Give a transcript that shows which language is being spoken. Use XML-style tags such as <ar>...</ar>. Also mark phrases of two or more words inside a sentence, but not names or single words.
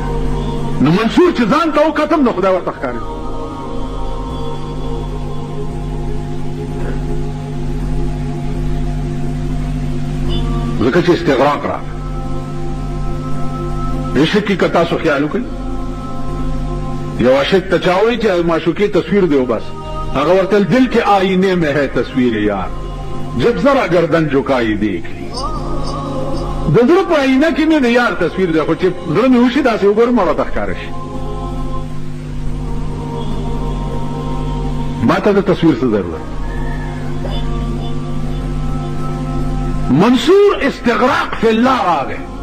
<ps>نو منصور چې ځان ته وکتم نو خدای ورته ښکاري. ځکه چې استغراق راغی. عشق کی کتا سو خیال وکړي، یو عاشق ته چا وایي چې معشوقې تصویر دی بس، هغه ورته دل کې</ps> <ur>آئینے میں ہے تصویر یار جب ذرا گردن جھکائی دیکھ لی.</ur> <ps>د زړه په آئینه کې مې د یار تصویر دی، خو چې زړه مې وشي داسې وګورم ما راته ښکاره شي. ما ته د تصویر څه ضرورت؟ منصور</ps> <ar>استغراق فی الله</ar> <ps>راغی.</ps>